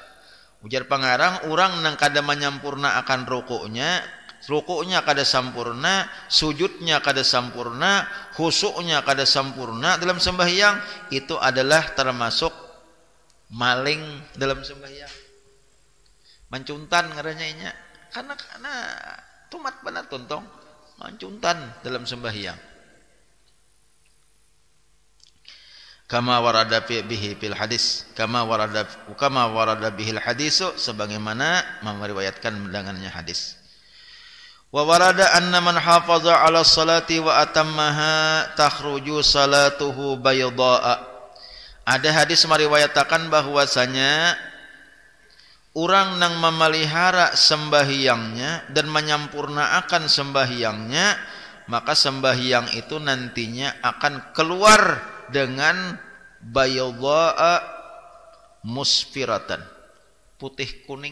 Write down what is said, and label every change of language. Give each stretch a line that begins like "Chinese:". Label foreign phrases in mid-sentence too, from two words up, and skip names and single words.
Banjar: Ujar pangarang, urang nang kada menyampurna akan rukuknya kada sampurna, sujudnya kada sampurna, khusyuknya kada sampurna dalam sembahyang, itu adalah termasuk maling dalam sembahyang. Mancuntan ngarannya inya. Karena tumat benar tontong, mancuntan dalam sembahyang.
Arabic: كما ورد به في الحديث كما ورد به الحديث,
Banjar: sebagaimana meriwayatkan dengannya hadis.
Arabic: وورد أن من حافظ على الصلاة وأتمها تخرج صلاته بيضاء.
Banjar: Ada hadis meriwayatkan bahwasanya orang nang memelihara sembahyangnya dan menyampurnaakan sembahyangnya, maka sembahyang itu nantinya akan keluar dengan
Arabic: بيضاء مسفرة,
Banjar: putih kuning.